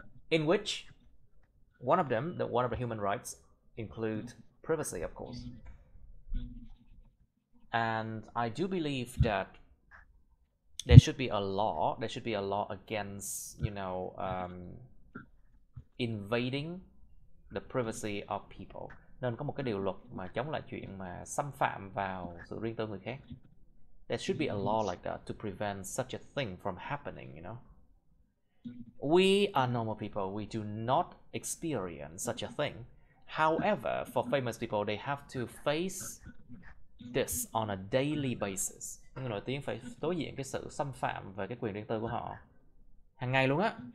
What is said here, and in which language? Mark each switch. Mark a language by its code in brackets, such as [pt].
[en] In which one of the human rights include privacy, of course. And I do believe that there should be a law against, you know, invading the privacy of people. [vi] Nên có một cái điều luật mà chống lại chuyện mà xâm phạm vào sự riêng tư người khác. [en] There should be a law like that to prevent such a thing from happening, you know. We are normal people. We do not experience such a thing. However, for famous people, they have to face this on a daily basis. [vi] Người nổi tiếng phải đối diện cái sự xâm phạm về cái quyền riêng tư của họ hàng ngày luôn á.